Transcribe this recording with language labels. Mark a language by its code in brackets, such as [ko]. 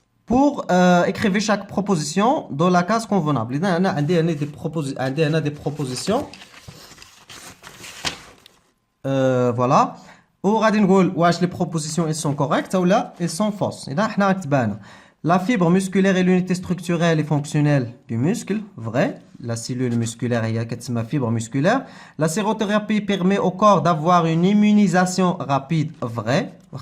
[fr] Pour écrivez chaque proposition dans la case convenable. [ar] إذا أنا عندي هنا des propositions. [fr] Voilà. [ar] وغادي نقول واش les propositions elles sont correctes ou là elles sont fausses. إذا حنا غنكتبها هنا. [fr] La fibre musculaire est l'unité structurelle et fonctionnelle du muscle. Vrai. La cellule musculaire هي كتسمى fibre musculaire. La sérothérapie permet au corps d'avoir une immunisation rapide. Vrai.